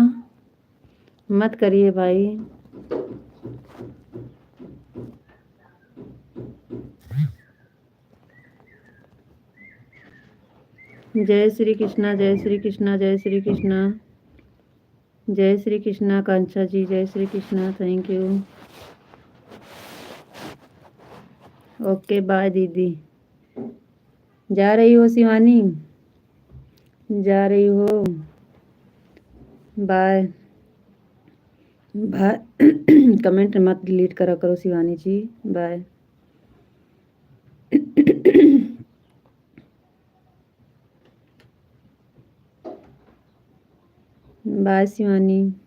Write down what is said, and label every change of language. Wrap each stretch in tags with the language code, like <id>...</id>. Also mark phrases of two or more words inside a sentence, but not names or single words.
<hi>मत करिए भाई। जय श्री कृष्णा, जय श्री कृष्णा, जय श्री कृष्णा, जय श्री कृष्णा कांक्षा जी, जय श्री कृष्णा,</hi> <en>Thank you. okay bye दीदी।</en> <hi>जा रही हो शिवानी? जा रही हो?</hi> <en>Bye bye.</en> <hi>कमेंट मत डिलीट करा करो शिवानी जी।</hi> <en>Bye. Bye शिवानी।</en>